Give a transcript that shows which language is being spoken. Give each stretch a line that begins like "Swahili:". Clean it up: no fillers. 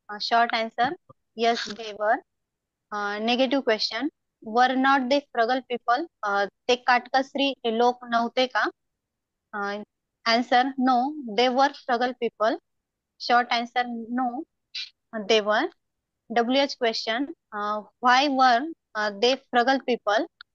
English: Short answer, yes, they were. Negative question, were not they frugal people?
Marathi: ते काटकसरी लोक नव्हते का?
English: Answer, no, they were frugal people. Short answer, no, they were. WH question. Why were they frugal people?